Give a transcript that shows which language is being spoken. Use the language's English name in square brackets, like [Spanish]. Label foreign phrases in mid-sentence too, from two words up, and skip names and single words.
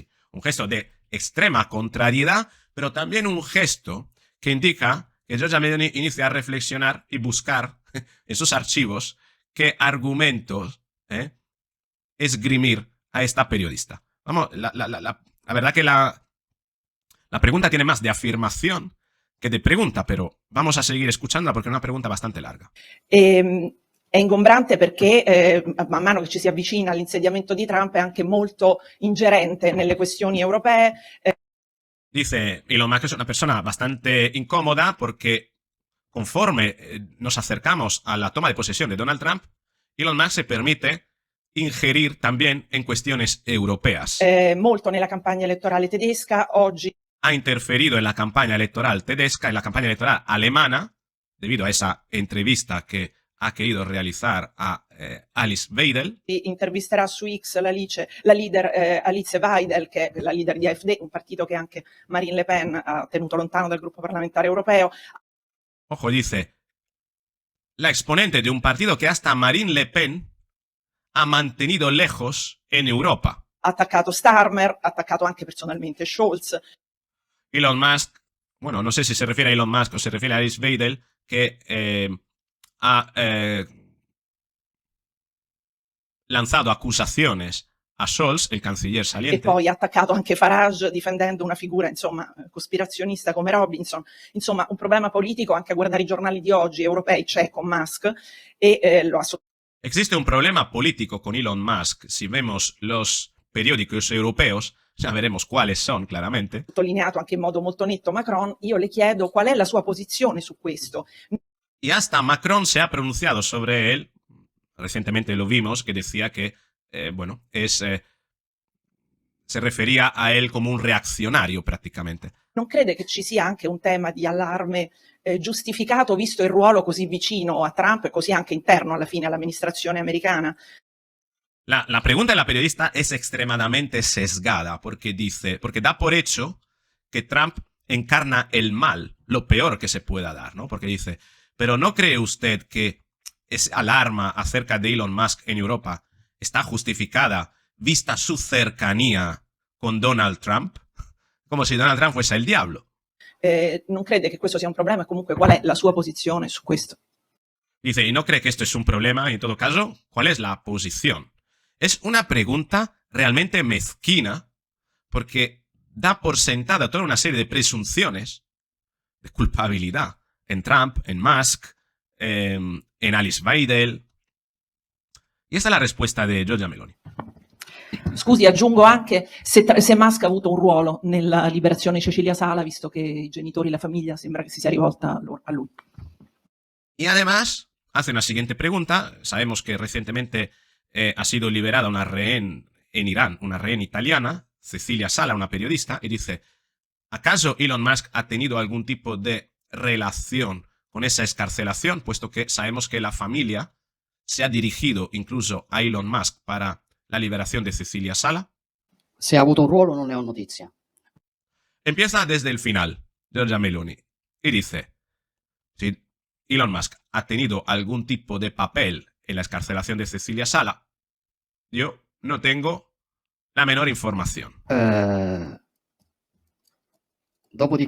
[Spanish] Un gesto de extrema contrariedad, pero también un gesto que indica que Giorgia Meloni inicia a reflexionar y buscar en sus archivos qué argumentos esgrimir a esta periodista. Vamos, la verdad que la pregunta tiene más de afirmación que de pregunta, pero vamos a seguir escuchándola porque es una pregunta bastante larga. [Italian] È ingombrante perché man mano che ci si avvicina all'insediamento di Trump è anche molto ingerente nelle questioni europee. [Spanish] Dice Elon Musk es una persona bastante incómoda porque conforme nos acercamos a la toma de posesión de Donald Trump, Elon Musk se permite ingerir también en cuestiones europeas. [Italian] Molto nella campagna elettorale tedesca oggi. [Spanish] Ha interferido en la campaña electoral tedesca, en la campaña electoral alemana, debido a esa entrevista que ha querido realizar a Alice Weidel. [Italian] Intervisterà su X la leader Alice Weidel, che è la leader di AfD, un partito che anche Marine Le Pen ha tenuto lontano dal gruppo parlamentare europeo. [Spanish] Ojo, dice, la exponente de un partido que hasta Marine Le Pen ha mantenido lejos en Europa. [Italian] Ha attaccato Starmer, ha attaccato anche personalmente Scholz. [Spanish] Elon Musk, bueno, no sé si se refiere a Elon Musk o se refiere a Alice Weidel, que ha lanzado acusaciones a Scholz, el canciller [Italian] E [Spanish] saliente. [Italian] poi ha attaccato anche Farage difendendo una figura, insomma, cospirazionista come Robinson. Insomma, un problema politico anche a guardare i giornali di oggi europei c'è con Musk e lo ha [Spanish] Existe un problema político con Elon Musk. Si vemos los periódicos europeos, ya veremos cuáles son claramente. [Italian] sottolineato anche in modo molto netto Macron. Io le chiedo qual è la sua posizione su questo. [Spanish] Y hasta Macron se ha pronunciado sobre él. Recientemente lo vimos, que decía que, se refería a él como un reaccionario prácticamente. [Italian] Non crede che ci sia anche un tema di allarme giustificato visto il ruolo così vicino a Trump e così anche interno alla fine all'amministrazione americana? [Spanish] La pregunta de la periodista es extremadamente sesgada porque da por hecho que Trump encarna el mal, lo peor que se pueda dar, ¿no? Porque dice, pero ¿no cree usted que esa alarma acerca de Elon Musk en Europa está justificada vista su cercanía con Donald Trump? Como si Donald Trump fuese el diablo. [Italian] Non crede che questo sia un problema? Comunque, qual è la sua posizione su questo? [Spanish] Dice, ¿y no cree que esto es un problema? Y en todo caso, ¿cuál es la posición? Es una pregunta realmente mezquina porque da por sentada toda una serie de presunciones de culpabilidad en Trump, en Musk, en Alice Weidel. Y esta es la respuesta de Giorgia Meloni. [Italian] Scusi, aggiungo anche se Musk ha avuto un ruolo nella liberazione di Cecilia Sala, visto che i genitori e la famiglia sembra che si sia rivolta a lui. [Spanish] Y además hace una siguiente pregunta. Sabemos que recientemente ha sido liberada una rehén en Irán, una rehén italiana, Cecilia Sala, una periodista, y dice, ¿acaso Elon Musk ha tenido algún tipo de relación con esa excarcelación? Puesto que sabemos que la familia se ha dirigido incluso a Elon Musk para la liberación de Cecilia Sala. [Italian] Se ha avuto un ruolo non ne ho notizia. [Spanish] Empieza desde el final, Giorgia Meloni, y dice, si Elon Musk ha tenido algún tipo de papel en la excarcelación de Cecilia Sala, yo no tengo la menor información. [Italian] Dopodiché,